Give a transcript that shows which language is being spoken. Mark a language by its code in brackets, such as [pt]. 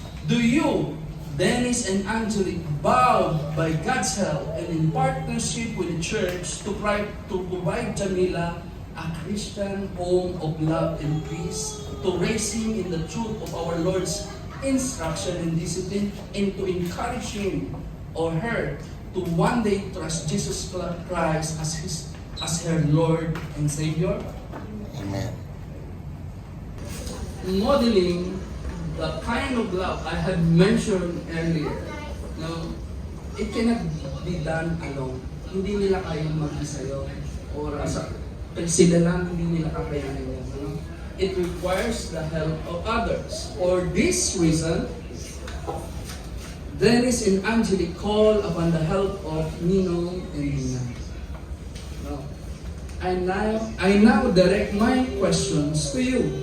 [en] Do you, Dennis and Angelique, bow by God's help and in partnership with the church to provide Jamila a Christian home of love and peace, to raise him in the truth of our Lord's instruction and discipline, and to encourage him or her to one day trust Jesus Christ as her Lord and Savior? Amen. Modeling the kind of love I had mentioned earlier, no, it cannot be done alone. [tl] Hindi nila kayang mag-isa yun. Or sila lang, hindi nila kakayanin yan. No? [en] It requires the help of others. For this reason, Dennis and Angelique call upon the help of Ninong and Nina. No. I now direct my questions to you.